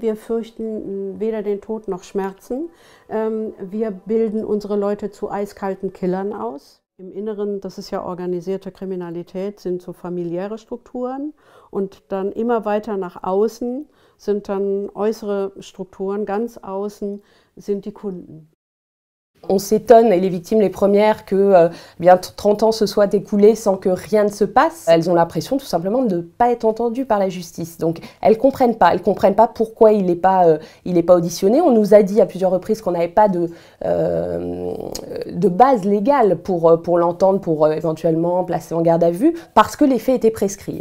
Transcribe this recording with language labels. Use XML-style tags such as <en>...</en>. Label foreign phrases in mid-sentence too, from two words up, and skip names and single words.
<de>Wir fürchten weder den Tod noch Schmerzen. Wir bilden unsere Leute zu eiskalten Killern aus. Im Inneren, das ist ja organisierte Kriminalität, sind so familiäre Strukturen und dann immer weiter nach außen sind dann äußere Strukturen, ganz außen sind die Kunden.</de> <fr>On s'étonne, et les victimes les premières, que bien 30 ans se soient écoulés sans que rien ne se passe. Elles ont l'impression tout simplement de ne pas être entendues par la justice. Donc elles comprennent pas pourquoi il n'est pas auditionné. On nous a dit à plusieurs reprises qu'on n'avait pas de base légale pour l'entendre, pour éventuellement placer en garde à vue, parce que les faits étaient prescrits.</fr>